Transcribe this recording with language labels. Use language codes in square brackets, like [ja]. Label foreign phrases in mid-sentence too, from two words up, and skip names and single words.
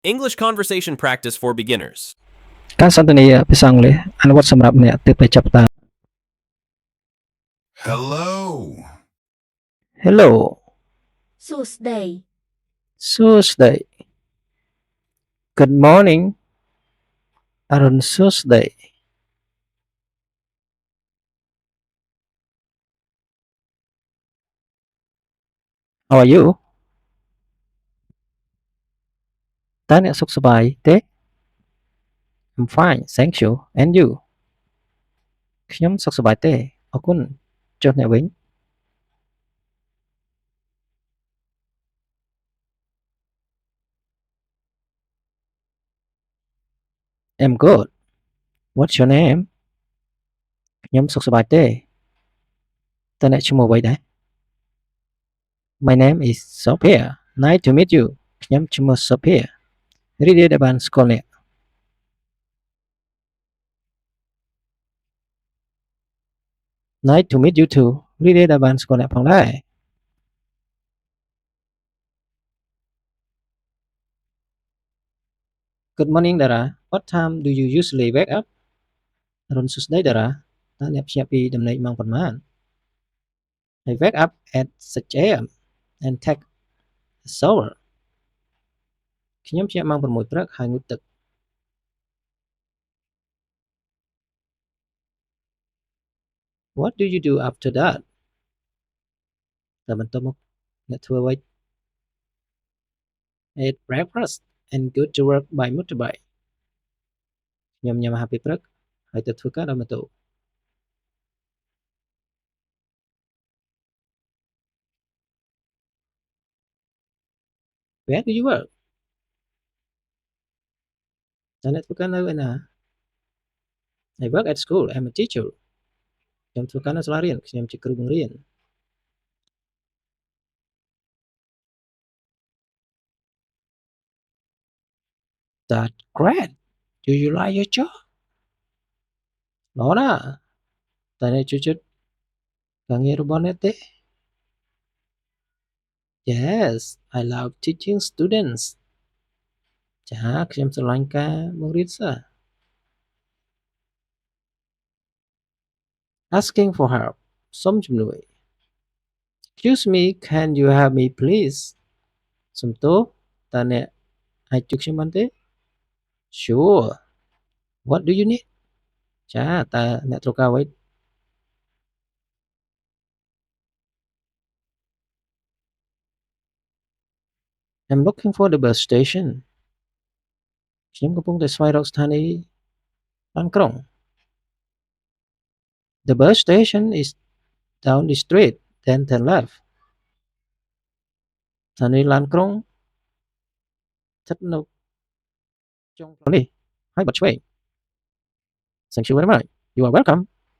[en] English conversation practice for beginners. [km] ការសន្ទនាភាសាអង់គ្លេសអនុវត្តសម្រាប់អ្នកទើបតែចាប់ផ្ដើម [en] Hello. Hello Tuesday, Tuesday Good morning [km] អរុនសួស្ដី [en] How are you [km] តើអ្នកសុខសប្បាយទេ [en] I'm fine thank you and you [km] ខ្ញុំសុខសប្បាយទេអរគុណចុះអ្នកវិញ [en] I'm good What's your name [km] ខ្ញុំសុខសប្បាយទេតើអ្នកឈ្មោះអ្វីដែរ [en] My name is Sophia Nice to meet you [km] ខ្ញុំឈ្មោះ Sophia រីករាយដែលបានស្គាល់អ្នក [en] Nice to meet you too [km] រីករាយដែលបានស្គាល់អ្នកផងដែរ [en] Good morning Dara What time do you usually wake up [km] អរុនសួស្ដី Dara តើអ្នកភ្ញាក់ពីដំណេកម៉ោងប៉ុន្មាន [en] I wake up at 6 a.m. and take a shower [km] ខ្ញុំភ្ញាក់ម៉ោង6ព្រឹកហើយងូតទឹក [en] What do you do after that [km] តើបន្ទាប់មកអ្នកធ្វើអ្វី [en] Eat breakfast and go to work by motorbike [km] ខ្ញុំញ៉ាំអាហារពេលព្រឹកហើយទៅធ្វើការដោយម៉ូតូ [en] Where do you work [km] តើអ្នកធ្វើការនៅឯណា [en] I work at school I'm a teacher [km] ខ្ញុំធ្វើការនៅសាលារៀនខ្ញុំជាគ្រូបង្រៀន [en] That's great Do you like your job [km] ល្អណាស់តើអ្នកចូលចិត្តការងាររបស់អ្នកទេ [en] Yes I love teaching students [km] ចាខ្ញុំស្រឡាញ់ការបង្រៀនសិស្ស [en] Asking for help [km] សុំជំនួយ [en] Excuse me can you help me please [km] សំទោសតើអ្នកអាចជួយខ្ញុំបានទេ [en] Sure What do you need [km] ចាតើអ្នកត្រូវការអ្វី [en] I'm looking for the bus station [km] ខ្ញុំកំពុងតែស្វែងរកស្ថានីយឡានក្រុង [en] The bus station is down the street then turn left [km] ស្ថានីយឡានក្រុងស្ថិតនៅចុងផ្លូវនេះហើយបត់ឆ្វេង [en] Thank you very much You are welcome